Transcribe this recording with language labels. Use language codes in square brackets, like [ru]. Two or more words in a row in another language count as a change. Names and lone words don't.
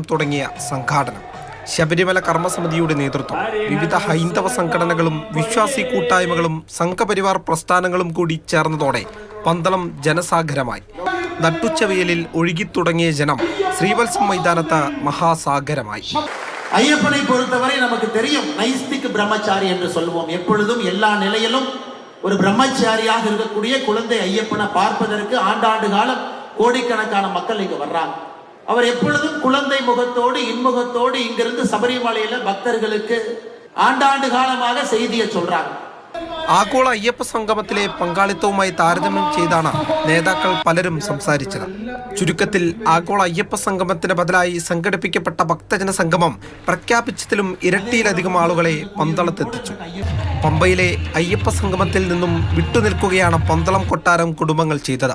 [ml] തുടങ്ങിയ സംഘാടനം, ശബരിമല കർമ്മസമിതിയുടെ നേതൃത്വം, വിവിധ ഹൈന്ദവ സംഘടനകളും വിശ്വാസി കൂട്ടായ്മകളും സംഘപരിവാർ പ്രസ്ഥാനങ്ങളും കൂടി ചേർന്നതോടെ പന്തളം ജനസാഗരമായി. നട്ടുച്ചവെയിലിൽ ഒഴുകിത്തുടങ്ങിയ ജനം ശ്രീവത്സം മൈതാനത്ത് മഹാസാഗരമായി. [ta] ஐயப்பனை பொறுத்தவரை நமக்கு தெரியும், நைஸ்திக் பிரம்மச்சாரி என்று சொல்வோம். எப்பொழுதும் எல்லா நிலையிலும் ஒரு பிரம்மச்சாரியாக இருக்கக்கூடிய குழந்தை ஐயப்பனை பார்ப்பதற்கு ஆண்டாண்டு காலம் கோடிக்கணக்கான மக்கள் இங்க வர்றாங்க. அவர் எப்பொழுதும் குழந்தை முகத்தோடு இன்முகத்தோடு இங்கிருந்து சபரிமலையில பக்தர்களுக்கு ஆண்டாண்டு காலமாக செய்தியை சொல்றாங்க. [ml] ആഗോള അയ്യപ്പ സംഗമത്തിലെ പങ്കാളിത്തവുമായി താരതമ്യം ചെയ്താണ് നേതാക്കൾ പലരും സംസാരിച്ചത്. ചുരുക്കത്തിൽ ആഗോള അയ്യപ്പ സംഗമത്തിന് ബദലായി സംഘടിപ്പിക്കപ്പെട്ട ഭക്തജന സംഗമം പ്രഖ്യാപിച്ചതിലും ഇരട്ടിയിലധികം ആളുകളെ പന്തളത്തെത്തിച്ചു. പമ്പയിലെ അയ്യപ്പ സംഗമത്തിൽ നിന്നും വിട്ടുനിൽക്കുകയാണ് പന്തളം കൊട്ടാരം കുടുംബങ്ങൾ ചെയ്തത്.